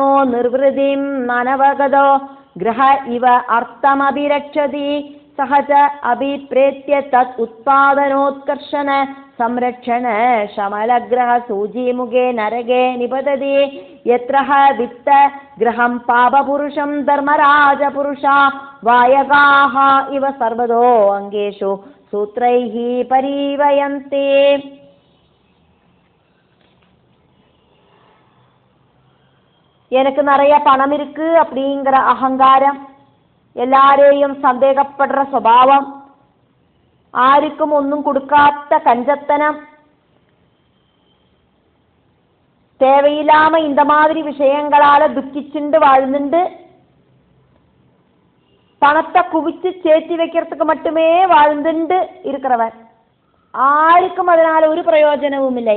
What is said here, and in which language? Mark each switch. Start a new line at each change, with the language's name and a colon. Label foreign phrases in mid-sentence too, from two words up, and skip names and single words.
Sanskrit: निर्वृतिं मनवगतो ग्रह इव अर्थमभिरक्षति सह च अभिप्रेत्य तत् उत्पादनोत्कर्षण संरक्षण शमलग्रह सूजीमुखे नरगे निपतति यत्रः वित्त ग्रहं पापपुरुषं धर्मराजपुरुषा वायगाः इव सर्वतो अङ्गेषु सूत्रैः परिवयन्ति.
Tamil: எனக்கு நிறைய பணம் இருக்கு அப்படிங்கிற அகங்காரம், எல்லாரையும் சந்தேகப்படுற சுபாவம்,
Malayalam: ആർക്കും ഒന്നും കൊടുക്കാത്ത കഞ്ചത്തനം,
Tamil: தேவையில்லாம இந்த மாதிரி விஷயங்களால துக்கிச்சுண்டு வாழ்ந்துண்டு பணத்தை குவிச்சு சேர்த்தி வைக்கிறதுக்கு மட்டுமே வாழ்ந்துண்டு இருக்கிறவன், ஆருக்கும் அதனால ஒரு பிரயோஜனமும் இல்லை.